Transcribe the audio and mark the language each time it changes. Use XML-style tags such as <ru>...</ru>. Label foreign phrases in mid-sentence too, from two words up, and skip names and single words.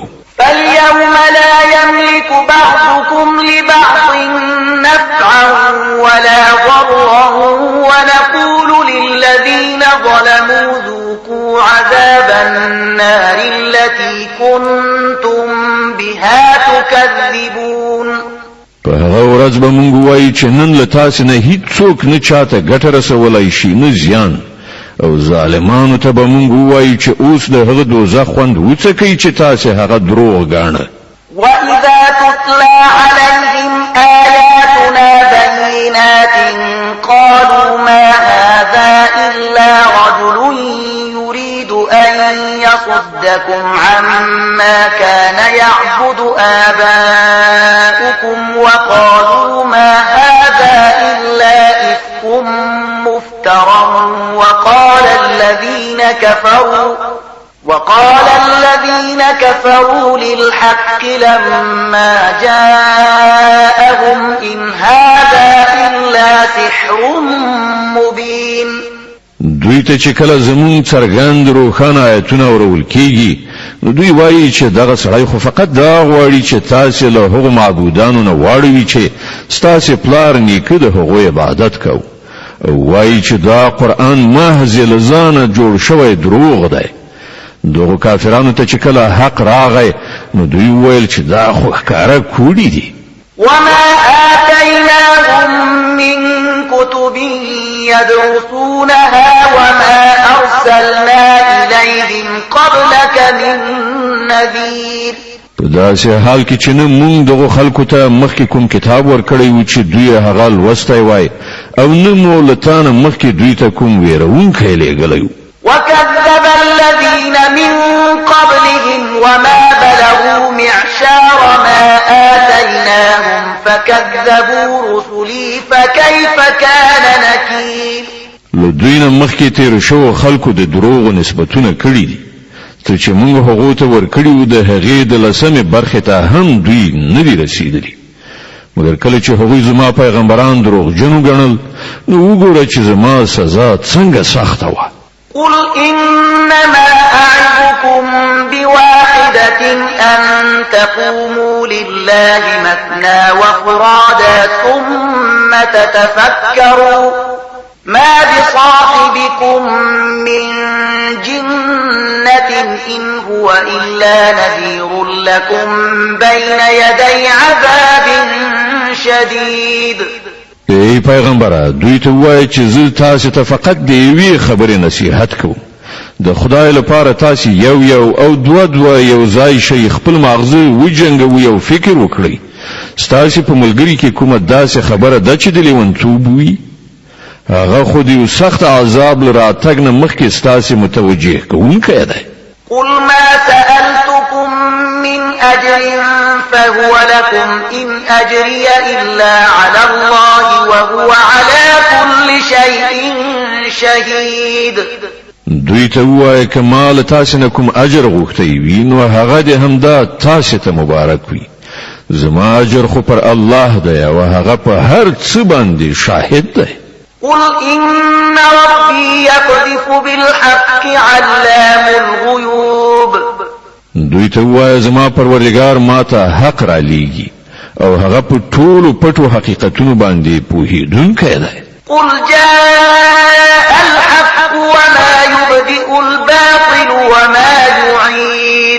<ar>فاليوم لا يملك بعضكم لبعض نفعا ولا ضرا ونقول للذين ظلموا ذوقوا عذاب النار التي كنتم بها تكذبون.</ar> <ps>په هغه ورځ به مونږ وایو چې نن له تاسې نه هیڅوک نه چاته ګټه رسولی شي نه زیان او ظالمانو ته به مونږ ووایو چې اوس د هغه دوزخ خوند وڅکئ چې تاسې هغه دروغ ګاڼه.</ps> <ar>وإذا تتلى عليهم آياتنا بينات قالوا ما هذا إلا رجل يريد أن يصدكم عما كان يعبد آباؤكم وقالوا ما هذا إلا إفك مفترى وقال الذين كفروا للحق لما جاءهم إن هذا إلا سحر مبين.</ar> <ps>دوی ته چې کله زمون څرګند روښانه آیتونه ورول کیږي نو دوی وایي چې دغه سړی خو فقط دا غواړي چې تاسو له هغو معبودانو نه واړوي چې ستاسو پلار نیکه د هغو عبادت کوي او وایي چې دا قرآن محض لزانه جوړ شوی دروغ دی دغه کافرانو ته چې کله حق راغی نو دوی ویل چې دا خو ښکاره کوډي دي</ps> <ar>وما آتيناهم من كتب يدرسونها وما أرسلنا إليهم قبلك من نذير</ar> <ps>په داسې حال کې چې نه مونږ دغه خلکو ته مخکې کوم کتاب ورکړی و چې دوی هغه لوستی وای او نه مو له تا نه مخکې دوی ته کوم ویرونکی لېږلی و</ps> <ar>وكذب الذين من قبلهم وما بلغوا معشار ما آتيناهم فكذبوا رسلي فكيف كان نكير</ar> <ps>له دوی نه مخکې تیر شو خلکو د دروغو نسبتونه کړي دي تر چې موږ هغو ته ورکړي و د هغې د لسمې برخې ته هم دوی نه دي رسېدلي مګر کله چې هغوی زما پیغمبران دروغجن وګڼل نو وګوره چې زما سزا څنګه سخته وه</ps> <ar>قل إنما أعظكم بواحدة أن تقوموا لله مثنى وفرادا ثم تتفكروا ما بصاحبكم من جنة إن هو إلا نذير لكم بين يدي عذاب شديد</ar> <ps>ای پیغمبره دوی ته وایي چې زه تاسو ته فقط د یوې خبرې نصیحت کوم د خدای لپاره تاسو یو او دوه یو ځای شي خپل مغزه وجنګوي او فکر وکړي ستاسو په ملګری کې کومه داسې خبره ده چې د لیونتوب وي هغه خو د یو سخت عذاب لرا تګ نه مخکې ستاسو متوجه کوونکی دی</ps> <ar>قل ما سألتكم من أجر فهو لكم إن أجري إلا على الله وهو على كل شيء شهيد</ar> <ps>دوی ته وایي که ما له تاسو نه کوم اجر غوښتی وي نو هغه د همدا تاسو ته مبارک وي زما اجر خو پر الله دی او هغه په هر څه باندې شاهد دی</ps> <ar>قل إن ربي يقذف بالحق علام الغيوب</ar> <ps>دوی ته وایي زما پروردگار ما ته حق را لیږي او هغه په ټولو پټو حقیقتونو باندې پوهیدونکی دی</ps> <ar>قل جاء الحق وما يبدئ الباطل وما يعيد</ar>